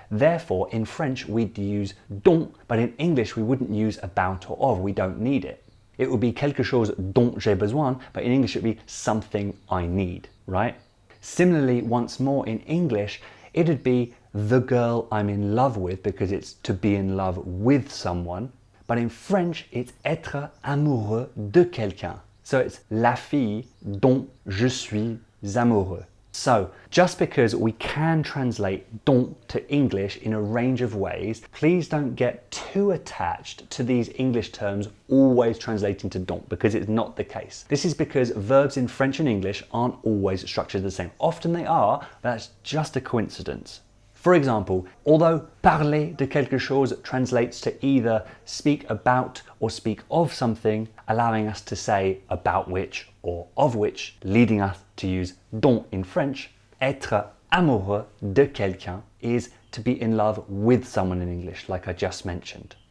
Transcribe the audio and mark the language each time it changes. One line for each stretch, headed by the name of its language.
English: Therefore, in French we'd use dont, but in English we wouldn't use about or of. We don't need it. It would be
French: quelque chose dont j'ai besoin,
English: but in English it would be something I need, right? Similarly, once more in English, it'd be the girl I'm in love with because it's to be in love with someone. But in French, it's
French: être amoureux de quelqu'un.
English: So it's
French: la fille dont je suis amoureux.
English: So just because we can translate dont to English in a range of ways, please don't get too attached to these English terms always translating to dont, because it's not the case. This is because verbs in French and English aren't always structured the same. Often they are, but that's just a coincidence. For example, although
French: parler de quelque chose
English: translates to either speak about or speak of something, allowing us to say about which or of which, leading us to use dont in French,
French: être amoureux de quelqu'un
English: is to be in love with someone in English, like I just mentioned.